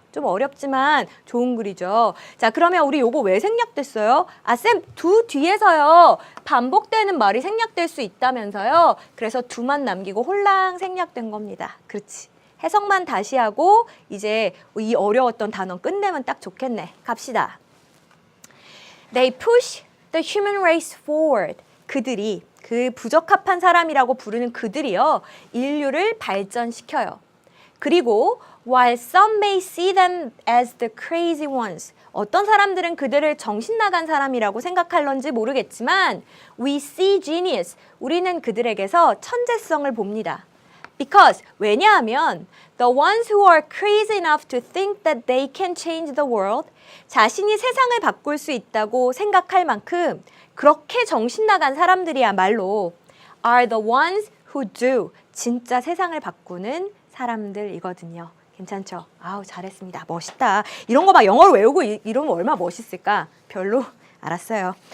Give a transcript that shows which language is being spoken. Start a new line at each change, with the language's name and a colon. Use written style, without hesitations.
Korean: 좀 어렵지만 좋은 글이죠. 자, 그러면 우리 요거 왜 생략됐어요? 쌤, 두 뒤에서요. 반복되는 말이 생략될 수 있다면서요. 그래서 두만 남기고 홀랑 생략된 겁니다. 그렇지. 해석만 다시 하고 이제 이 어려웠던 단어 끝내면 딱 좋겠네. 갑시다.
English: They push the human race forward.
Korean: 그들이, 그 부적합한 사람이라고 부르는 그들이요. 인류를 발전시켜요. 그리고
English: while some may see them as the crazy ones.
Korean: 어떤 사람들은 그들을 정신 나간 사람이라고 생각할런지 모르겠지만
English: we see genius.
Korean: 우리는 그들에게서 천재성을 봅니다.
English: Because
Korean: 왜냐하면
English: the ones who are crazy enough to think that they can change the world.
Korean: 자신이 세상을 바꿀 수 있다고 생각할 만큼 그렇게 정신 나간 사람들이야말로
English: are the ones who do.
Korean: 진짜 세상을 바꾸는 사람들이거든요. 괜찮죠? 아우 잘했습니다. 멋있다. 이런 거 막 영어로 외우고 이러면 얼마나 멋있을까? 별로? 알았어요.